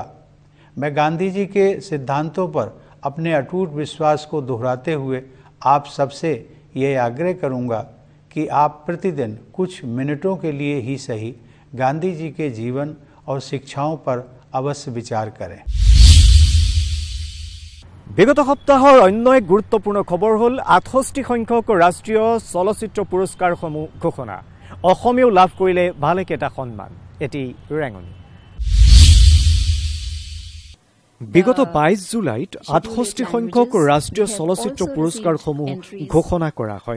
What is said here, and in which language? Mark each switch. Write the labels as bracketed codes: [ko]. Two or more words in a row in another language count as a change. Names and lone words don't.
[hi] मैं गांधी जी के सिद्धांतों पर अपने अटूट विश्वास को दोहराते हुए आप सबसे ये आग्रह करूंगा कि आप प्रतिदिन कुछ मिनटों के लिए ही सही गांधी जी के जीवन और शिक्षाओं पर अवश्य विचार करें। [as] বিগত সপ্তাহৰ অন্য এক গুৰুত্বপূৰ্ণ খবৰ হ'ল 68 সংখ্যক ৰাষ্ট্ৰীয় চলচ্চিত্ৰ পুৰস্কাৰসমূহ ঘোষণা। অসমীয়াও লাভ কৰিলে ভালেকেইটা সন্মান। এটি ৰেঙনি। বিগত 22 জুলাইত 68 সংখ্যক ৰাষ্ট্ৰীয় চলচ্চিত্ৰ পুৰস্কাৰসমূহ ঘোষণা কৰা হয়।